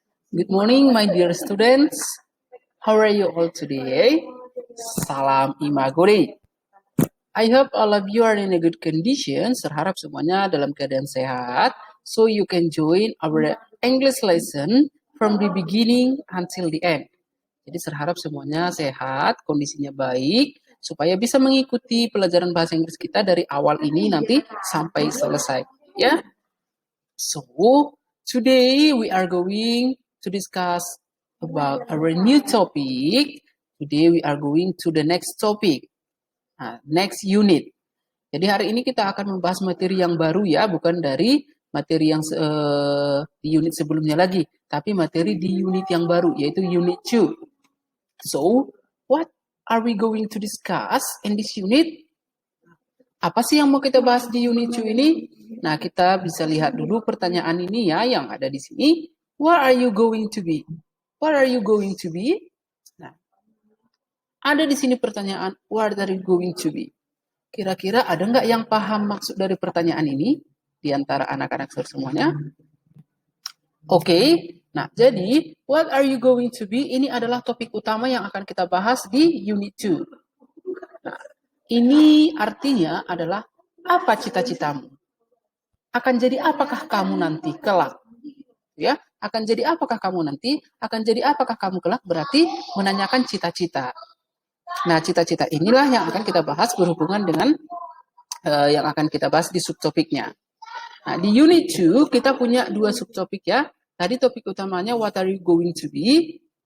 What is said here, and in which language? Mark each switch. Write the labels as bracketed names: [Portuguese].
[English] Good morning my dear students. How are you all today? Salam Imaguri. I hope all of you are in a good condition. [Indonesian] Harap semuanya dalam keadaan sehat. [English] So you can join our English lesson from the beginning until the end. [Indonesian] Jadi harap semuanya sehat, kondisinya baik, supaya bisa mengikuti pelajaran bahasa Inggris kita dari awal ini nanti sampai selesai. Ya. [English] So, today we are going to discuss about our new topic. Today we are going to the next topic, next unit. [Indonesian] Jadi hari ini kita akan membahas materi yang baru ya, bukan dari materi yang di unit sebelumnya lagi, tapi materi di unit yang baru, yaitu unit 2. [English] So, what are we going to discuss in this unit? [Indonesian] Apa sih yang mau kita bahas di unit 2 ini? Nah, kita bisa lihat dulu pertanyaan ini ya, yang ada di sini. [English] What are you going to be? What are you going to be? [Indonesian] Nah, ada di sini pertanyaan, [English] what are you going to be? [Indonesian] Kira-kira ada nggak yang paham maksud dari pertanyaan ini? Di antara anak-anak semuanya? [English] Oke, [Indonesian] nah jadi, [English] what are you going to be? [Indonesian] Ini adalah topik utama yang akan kita bahas di unit 2. Nah, ini artinya adalah apa cita-citamu? Akan jadi apakah kamu nanti kelak? Ya, akan jadi apakah kamu nanti? Akan jadi apakah kamu kelak? Berarti menanyakan cita-cita. Nah, cita-cita inilah yang akan kita bahas berhubungan dengan yang akan kita bahas di subtopiknya. Nah, di unit 2 kita punya 2 subtopik ya. Tadi topik utamanya [English] what are you going to be?